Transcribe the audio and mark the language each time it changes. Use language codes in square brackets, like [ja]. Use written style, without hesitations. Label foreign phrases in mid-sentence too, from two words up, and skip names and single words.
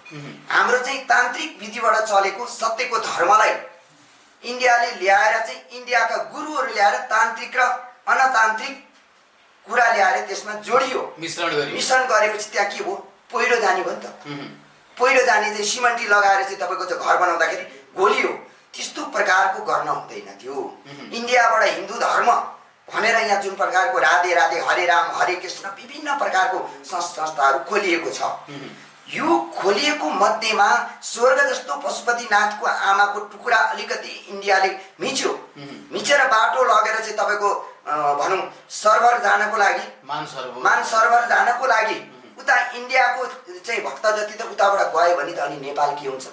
[ne] हाम्रो चाहिँ तान्त्रिक विधिबाट चलेको सत्यको धर्मलाई इन्डियाले ल्याएर चाहिँ इन्डियाका गुरुहरू ल्याएर तान्त्रिक र अनतान्त्रिक कुरा ल्याएर त्यसमा जोडियो, मिश्रण गरेपछि त्यहाँ के भयो, पहिरो जाने भयो नि त। पहिरो जाने चाहिँ सिमेन्टी लगाएर चाहिँ तपाईँको चाहिँ घर बनाउँदाखेरि घोलियो, त्यस्तो प्रकारको गर्न हुँदैन थियो। इन्डियाबाट हिन्दू धर्म भनेर यहाँ जुन प्रकारको राधे राधे हरे राम हरे कृष्ण विभिन्न प्रकारको संस्थाहरू खोलिएको छ, यो खोलिएको मध्येमा स्वर्ग जस्तो पशुपतिनाथको आमाको टुक्रा अलिकति इन्डियाले मिच्यो, मिचेर बाटो लगेर चाहिँ तपाईँको भनौँ सर्भर जानको लागि, मान सर्भर जानको लागि उता इन्डियाको चाहिँ भक्त जति त उताबाट गयो भने त अनि नेपाल के हुन्छ?